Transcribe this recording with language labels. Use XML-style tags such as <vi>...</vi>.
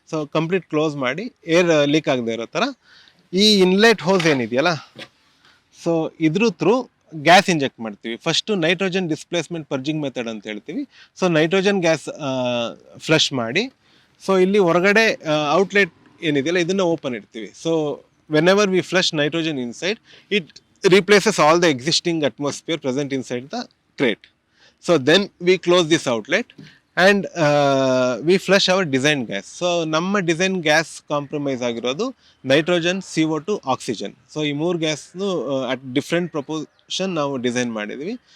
<kn>So complete close ಮಾಡಿ air leak ಆಗದೆ ಇರೋ ಥರ ಈ ಇನ್ಲೆಟ್ ಹೋಸ್ ಏನಿದೆಯಲ್ಲ, ಸೊ ಇದ್ರ ಥ್ರೂ ಗ್ಯಾಸ್ ಇಂಜೆಕ್ಟ್ ಮಾಡ್ತೀವಿ. ಫಸ್ಟು ನೈಟ್ರೋಜನ್ ಡಿಸ್ಪ್ಲೇಸ್ಮೆಂಟ್ ಪರ್ಜಿಂಗ್ ಮೆಥಡ್ ಅಂತ ಹೇಳ್ತೀವಿ. ಸೊ ನೈಟ್ರೋಜನ್ ಗ್ಯಾಸ್ ಫ್ಲಶ್ ಮಾಡಿ, ಸೊ ಇಲ್ಲಿ ಹೊರಗಡೆ ಔಟ್ಲೆಟ್ ಏನಿದೆಯಲ್ಲ ಇದನ್ನು ಓಪನ್ ಇಡ್ತೀವಿ.</kn> <en>So whenever we flush nitrogen inside, it replaces all the existing atmosphere present inside the crate. So then we close this outlet and we flush our design gas.</en> <kn>So ನಮ್ಮ design gas compromise ಆಗಿರೋದು nitrogen, CO2, oxygen. So ಈ 3 ಗ್ಯಾಸ್ನು</kn> <en>at different proportion</en> <kn>ನಾವು design ಮಾಡಿದ್ವಿ.</kn>